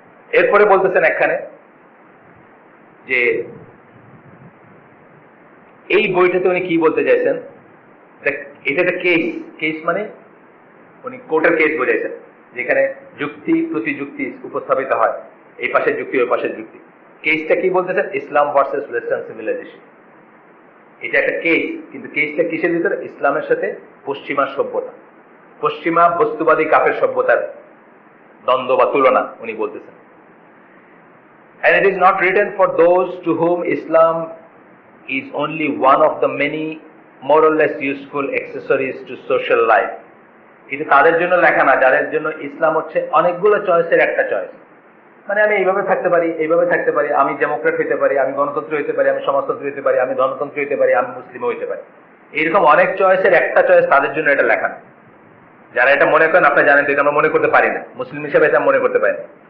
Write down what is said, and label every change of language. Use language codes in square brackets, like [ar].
[bn] এরপরে বলতেছেন একখানে যে এই বইটাতে উনি কি বলতে চাইছেন, এটা একটা কেস মানে উনি কোর্টের কেস বোঝাইছেন, যেখানে যুক্তি প্রতিযুক্তি উপস্থাপিত হয়, এই পাশের যুক্তি ওই পাশের যুক্তি। কেসটা কি বলতেছেন, ইসলাম ভার্সেস ওয়েস্টার্ন সিভিলাইজেশন। এটা একটা কেস, কিন্তু কেসটা কিসের ভিতরে, ইসলামের সাথে পশ্চিমা সভ্যতা, পশ্চিমা বস্তুবাদী কাফের সভ্যতার দ্বন্দ্ব বা তুলনা উনি বলতেছেন। [en] And it is not written for those to whom Islam is only one of the many more or less useful accessories to social life. [bn] কিন্তু তাদের জন্য লেখা না যাদের জন্য ইসলাম হচ্ছে অনেকগুলো চয়েসের একটা চয়েস। মানে আমি এইভাবে থাকতে পারি, এইভাবে থাকতে পারি, আমি ডেমোক্রেট হইতে পারি, আমি গণতন্ত্র হইতে পারি, আমি সমাজতন্ত্র হইতে পারি, আমি ধর্মতন্ত্র হইতে পারি, আমি মুসলিম হইতে পারি। এইরকম অনেক চয়েসের একটা চয়েস তাদের জন্য এটা লেখা না। যারা এটা মনে করেন, আপনি জানেন তো এটা আমরা মনে করতে পারি না, মুসলিম হিসেবে এটা মনে করতে পারি না।